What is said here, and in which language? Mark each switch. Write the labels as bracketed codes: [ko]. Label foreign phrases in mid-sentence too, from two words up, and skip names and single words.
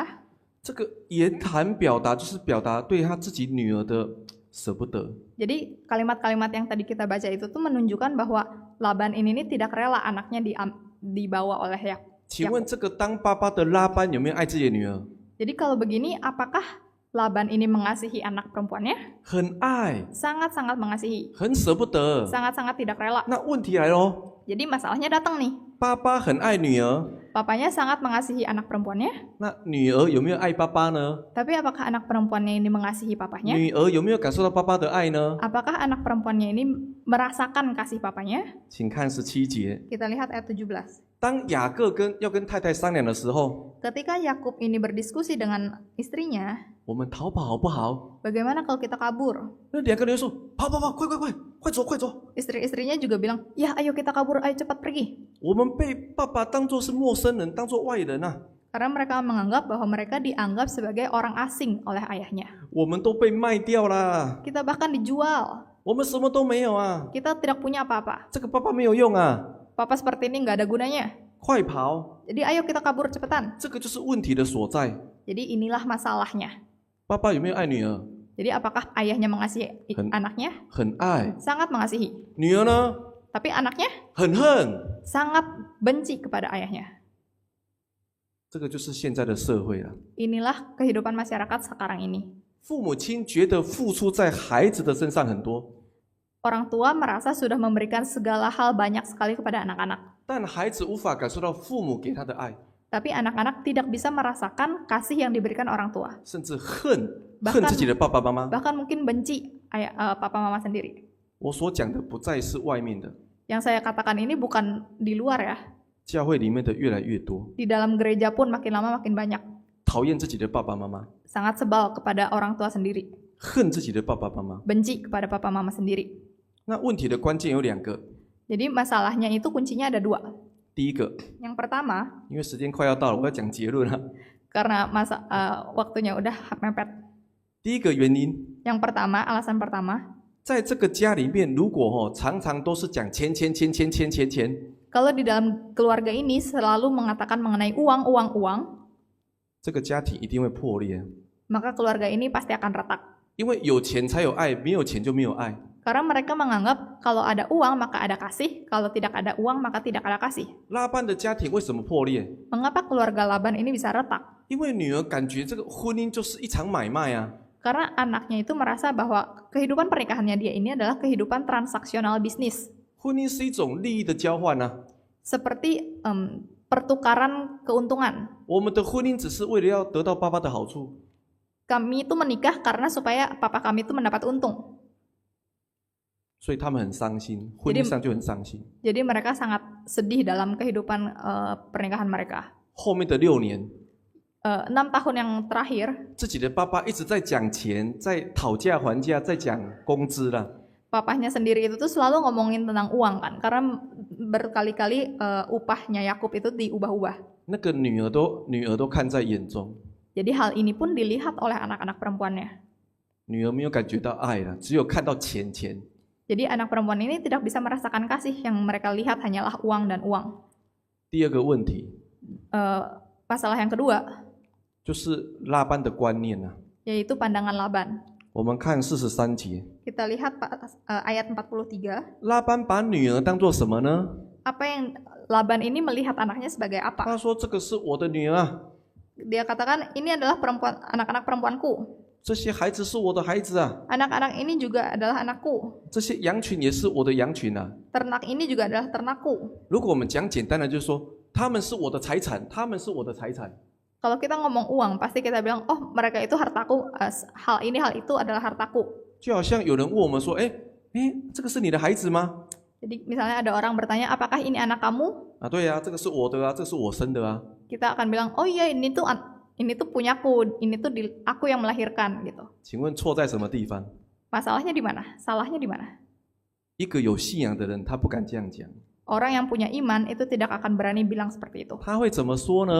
[zh] 这个言谈表达就是表达对他自己女儿的舍不得。 [id] Jadi kalimat-kalimat yang tadi kita baca itu tuh menunjukkan bahwa Laban ini tidak rela anaknya dibawa oleh Yakub. [zh] 请问这个当爸爸的拉班有没有爱自己的女儿？ [id] Jadi kalau begini, apakah Laban ini mengasihi anak perempuannya? [zh] 很爱， [id] Sangat-sangat mengasihi, [zh] 很舍不得。 [id] sangat-sangat tidak rela. [zh] 那问题来咯， [id] Jadi masalahnya datang nih. [zh] 爸爸很爱女儿， [id] Papanya sangat mengasihi anak perempuannya, [zh] 那女儿有没有爱爸爸呢？ [id] tapi apakah anak perempuannya ini mengasihi papanya? [zh] 女儿有没有感受到爸爸的爱呢？ [id] Apakah anak perempuannya ini merasakan kasih papanya? [zh] 请看17节。 [id] Kita lihat ayat 17. [zh] 当雅各要跟太太商量的时候， [id] Ketika Yakub ini berdiskusi dengan istrinya, [zh] 我们逃跑好不好？ [id] bagaimana kalau kita kabur? [zh] 那两个人说：跑跑跑，快快快，快走快走！ [id] Istri-istrinya juga bilang, ya ayo kita kabur, ayo cepat pergi. [zh] 我们被爸爸当作是陌生人，当作外人啊！ [id] Karena mereka menganggap bahwa mereka dianggap sebagai orang asing oleh ayahnya. [zh] 我们都被卖掉啦， [id] Kita bahkan dijual. [zh] 我们什么都没有啊！ [id] Kita tidak punya apa-apa. [zh] 这个爸爸没有用啊！ [id] Papa seperti ini nggak ada gunanya. [zh] 快跑！ [id] Jadi ayo kita kabur cepetan. [zh] 这个就是问题的所在。 [id] Jadi inilah masalahnya. [zh] 爸爸有没有爱女儿？ [id] Jadi apakah ayahnya mengasihi anaknya? [zh] 很爱。 [id] Sangat mengasihi. [zh] 女儿呢？ [id] Tapi anaknya [zh] 很恨。 [id] sangat benci kepada ayahnya. [zh] 这个就是现在的社会了。 [id] Inilah kehidupan masyarakat sekarang ini. [zh] 父母亲觉得付出在孩子的身上很多， [id] Orang tua merasa sudah memberikan segala hal banyak sekali kepada anak-anak. [zh] 但孩子无法感受到父母给他的爱， [id] Tapi anak-anak tidak bisa merasakan kasih yang diberikan orang tua. [zh] 甚至恨 [id] Bahkan- [zh] 自己的爸爸妈妈。 [id] Bahkan mungkin benci papa mama sendiri. [zh] 我所讲的不再是外面的， [id] Yang saya katakan ini bukan di luar ya. [zh] 教会里面的越来越多， [id] Di dalam gereja pun makin lama makin banyak. [zh] 讨厌自己的爸爸妈妈， [id] Sangat sebal kepada orang tua sendiri. [zh] 恨自己的爸爸妈妈。 [id] Benci kepada papa mama sendiri. [zh] 那问题的关键有两个， [id] Jadi masalahnya itu kuncinya ada 2. [zh] 第一个， [id] Yang pertama, [zh] 因为时间快要到了，我要讲结论了。 [id] karena waktunya udah mepet. [zh] 第一个原因， [id] Yang pertama, alasan pertama, [zh] 在这个家里面，如果常常都是讲钱， [id] kalau di dalam keluarga ini selalu mengatakan mengenai uang, [zh] 这个家庭一定会破裂， [id] maka keluarga ini pasti akan retak. [zh] 因为有钱才有爱，没有钱就没有爱。 [id] Karena mereka menganggap kalau ada uang maka ada kasih, kalau tidak ada uang maka tidak ada kasih. [zh] 拉班的家庭为什么破裂？ [id] Mengapa keluarga Laban ini bisa retak? [zh] 因为女儿感觉这个婚姻就是一场买卖啊， [id] Karena anaknya itu merasa bahwa kehidupan pernikahannya dia ini adalah kehidupan transaksional bisnis. [zh] 婚姻是一种利益的交换啊。 [id] Seperti pertukaran keuntungan. [zh] 我们的婚姻只是为了要得到爸爸的好处， [id] Kami itu menikah karena supaya papa kami itu mendapat untung. [zh] 所以他们很伤心，婚姻上就很伤心。 [id] Jadi mereka sangat sedih dalam kehidupan pernikahan mereka. [zh] 后面的6年， [id] 6 tahun yang terakhir, [zh] 自己的爸爸一直在讲钱，在讨价还价，在讲工资啦。 [id] papahnya sendiri itu tuh selalu ngomongin tentang uang kan, karena berkali-kali upahnya Yakub itu diubah-ubah. [zh] 那个女儿都看在眼中， [id] Jadi hal ini pun dilihat oleh anak-anak perempuannya. [zh] 女儿没有感觉到爱了，只有看到钱。 [id] Jadi anak perempuan ini tidak bisa merasakan kasih, yang mereka lihat hanyalah uang dan uang. [zh] 第二个问题 [id] Masalah yang kedua [zh] 就是拉班的观念啊。 [id] yaitu pandangan Laban. [zh] 我们看43节， [id] Kita lihat ayat 43. [zh] 拉班把女儿当作什么呢？ [id] Apa yang Laban ini melihat anaknya sebagai apa? [zh] 他说：“这个是我的女儿啊， [id] Dia katakan ini adalah anak-anak perempuanku. [zh] 这些孩子是我的孩子啊， [id] Anak-anak ini juga adalah anakku. [zh] 这些羊群也是我的羊群啊。 [id] Ternak ini juga adalah ternakku. ” [zh] 如果我们讲简单的，就是说他们是我的财产，他们是我的财产。 [id] Kalau kita ngomong uang, pasti kita bilang, oh mereka itu hartaku, hal ini hal itu adalah hartaku. [zh] 就好像有人问我们说：“这个是你的孩子吗 [id] Jadi misalnya ada orang bertanya, apakah ini anak kamu?？” [zh] 啊，对啊，这个是我的啊，这是我生的啊。 [id] Kita akan bilang, oh iya ini tuh punyaku, ini tuh aku yang melahirkan gitu. [zh] 请问错在什么地方？ [id] Masalahnya di mana? Salahnya di mana? [zh] 一个有信仰的人，他不敢这样讲， [id] Orang yang punya iman itu tidak akan berani bilang seperti itu. [zh] 他会怎么说呢？